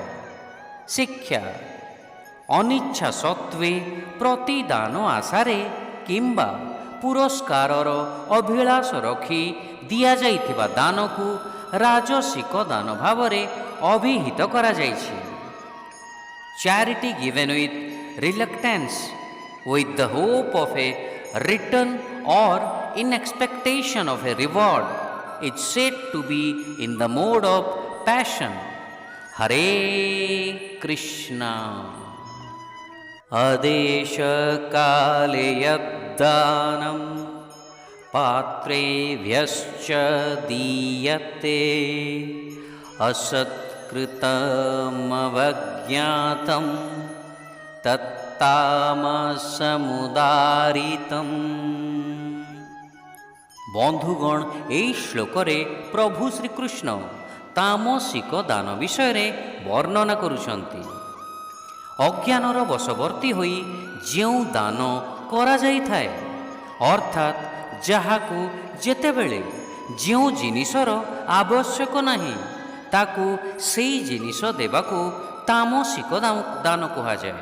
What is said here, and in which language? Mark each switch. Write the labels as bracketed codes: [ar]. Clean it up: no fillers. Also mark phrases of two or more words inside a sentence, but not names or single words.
[or] ଶିକ୍ଷା, ଅନିଚ୍ଛା ସତ୍ତ୍ୱେ ପ୍ରତିଦାନ ଆଶାରେ କିମ୍ବା ପୁରସ୍କାରର ଅଭିଳାଷ ରଖି ଦିଆଯାଇଥିବା ଦାନକୁ ରାଜସିକ ଦାନ ଭାବରେ ଅଭିହିତ କରାଯାଇଛି। [en] Charity given with reluctance, with the hope of a return or in expectation of a reward, is said to be in the mode of passion. [sa] हरे कृष्ण. अदेश काले यद्दानं पात्रेभ्यश्च दीयते असत्कृतम् अवज्ञातं तत्तामसमुदाहृतम्। [or] ବନ୍ଧୁଗଣ, ଏହି ଶ୍ଲୋକରେ ପ୍ରଭୁ ଶ୍ରୀକୃଷ୍ଣ ତାମସିକ ଦାନ ବିଷୟରେ ବର୍ଣ୍ଣନା କରୁଛନ୍ତି। ଅଜ୍ଞାନର ବଶବର୍ତ୍ତୀ ହୋଇ ଯେଉଁ ଦାନ କରାଯାଇଥାଏ, ଅର୍ଥାତ୍ ଯାହାକୁ ଯେତେବେଳେ ଯେଉଁ ଜିନିଷର ଆବଶ୍ୟକ ନାହିଁ ତାକୁ ସେଇ ଜିନିଷ ଦେବାକୁ ତାମସିକ ଦାନ କୁହାଯାଏ।